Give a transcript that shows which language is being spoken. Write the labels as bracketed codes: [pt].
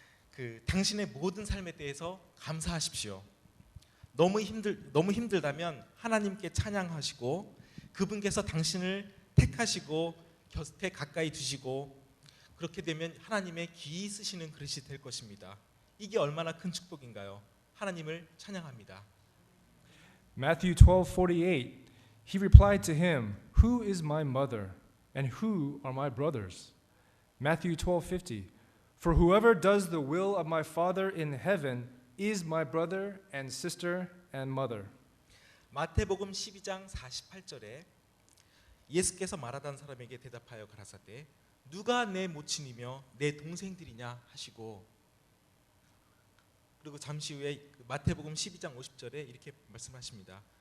[ko] 그 당신의 모든 삶에 대해서 감사하십시오. 너무 힘들다면 하나님께 찬양하시고 그분께서 당신을 택하시고 곁에 가까이 두시고 그렇게 되면 하나님의 귀히 쓰시는 그릇이 될 것입니다. 이게 얼마나 큰 축복인가요? 하나님을 찬양합니다. [en] Matthew 12:48, he replied to him, "Who is my mother, and who are my brothers?" Matthew 12:50, "For whoever does the will of my Father in heaven is my brother and sister and mother." [ko] 마태복음 12장 48절에 예수께서 말하던 사람에게 대답하여 가라사대 누가 내 모친이며 내 동생들이냐 하시고 그리고 잠시 후에 마태복음 12장 50절에 이렇게 말씀하십니다.